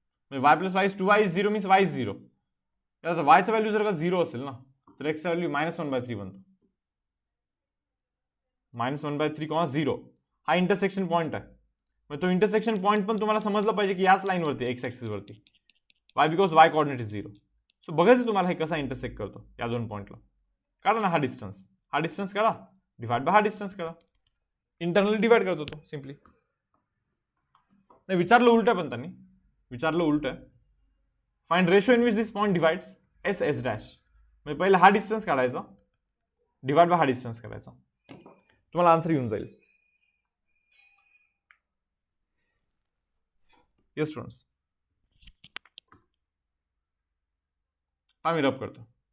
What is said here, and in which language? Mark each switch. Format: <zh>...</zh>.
<en>म्हणजे y + y is 2y is 0 means y is 0.</en> <mr>याचा yचा value जर का 0 असेल ना तर x चा व्हॅल्यू -1/3 बनतो. -1/3, 0 हा इंटरसेक्शन पॉईंट आहे. मग तो इंटरसेक्शन पॉईंट पण तुम्हाला समजलं पाहिजे की याच लाईनवरती, एक्स ॲक्सिस वरती.</mr> <en>Y because y coordinate is 0.</en> <mr>So बघायचं तुम्हाला हे कसा इंटरसेक्ट करतो या 2 पॉईंटला. काढा ना हा डिस्टन्स काढा, डिवाइड बाय हा डिस्टन्स काढा. इंटरनली डिवाइड करतो तो सिम्पली. नाही, विचारलं उलट आहे, पण त्यांनी विचारलं उलट आहे.</mr> <en>Find ratio in which this point divides S S dash.</en> <mr>म्हणजे पहिला हा डिस्टन्स काढायचा, डिवाइड बाय हा डिस्टन्स करायचा. तुम्हाला आन्सर येऊन जाईल.</mr> <en>yes students,</en> <mr>हा मी रब करतो.</mr>